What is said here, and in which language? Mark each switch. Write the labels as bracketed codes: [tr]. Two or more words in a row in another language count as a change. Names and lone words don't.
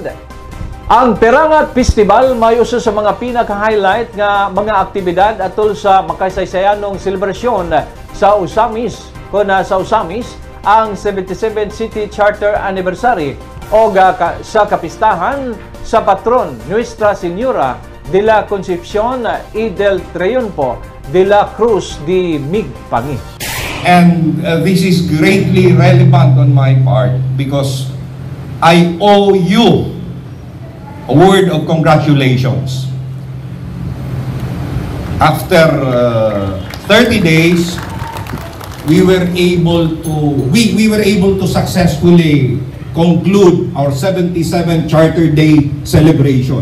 [ceb] Ang Perangat Festival may usa sa mga pinaka-highlight nga mga aktibidad atol sa makasaysayanong selebrasyon sa Usamis sa Usamis ang 77 City Charter Anniversary o sa kapistahan sa patron Nuestra Señora de la Concepción y del Triunfo de la Cruz de Migpangi. [en] And this is greatly relevant on my part because I owe you a word of congratulations. After 30 days, we were able to successfully conclude our 77 Charter Day celebration.